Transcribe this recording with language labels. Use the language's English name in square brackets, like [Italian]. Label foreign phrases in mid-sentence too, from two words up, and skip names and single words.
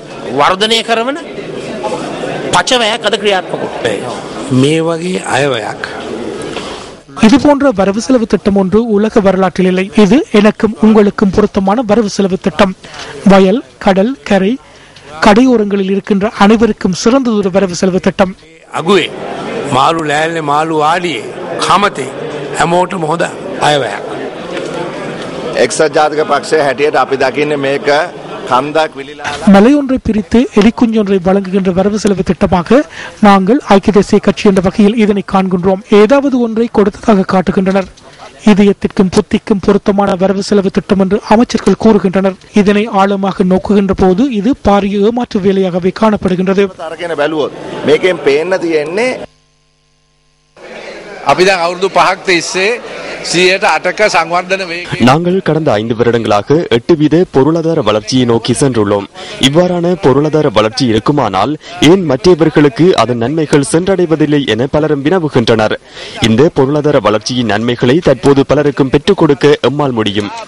[Tamil] இதுபோன்ற வரவு செலவு திட்டம் ஒன்று உலக வரலாற்றில் இல்லை. இது எனக்கும் உங்களுக்கும் பொருத்தமான வரவு செலவு திட்டம். வயல், கடல், கரை, கடையோரங்களில் இருக்கின்ற அனைவருக்கும் சிறந்ததொரு வரவு செலவு திட்டம். [Sinhala] අගුවේ මාළු ලෑල්ලේ මාළු ආඩියේ කමතේ හැමෝටම හොඳ අයවැයක්. එක්සත් ජාතික පක්ෂය හැටියට අපි දකින්නේ මේක කන්දක් විලිලා [Tamil] மலையொன்றை பிரித்து எலிக்குஞ்சொன்றை வழங்குகின்ற வரவு செலவு திட்டமாக நாங்கள் ஐக்கிய தேசிய கட்சி என்ற வகையில் இதனை காண்கின்றோம். ஏதாவது ஒன்றை கொடுத்ததாக காட்டுகின்றனர். இதயத்திற்கும் புத்திக்கும் பொருத்தமான வரவு செலவு திட்டம் என்று அமைச்சர்கள் கூறுகின்றனர். இதனை ஆழமாக நோக்குகின்ற போது இது பாரிய ஏமாற்று வேலையாகவே காணப்படுகின்றது. [Sinhala] අපි දැන් අවුරුදු 5ක් තිස්සේ [Tamil] நாங்கள் கடந்த 5 வருடங்களாக 8 வீத பொருளாதார வளர்ச்சியை நோக்கி சென்றுள்ளோம். இவ்வாறான பொருளாதார வளர்ச்சி இருக்குமானால் ஏன் மற்றவர்களுக்கு அதன் நன்மைகள் சென்றடைவதில்லை என பலரும் வினவுகின்றனர். இந்த பொருளாதார வளர்ச்சியின் நன்மைகளை தற்போது பலருக்கும் பெற்றுக் கொடுக்க எம்மால் முடியும்.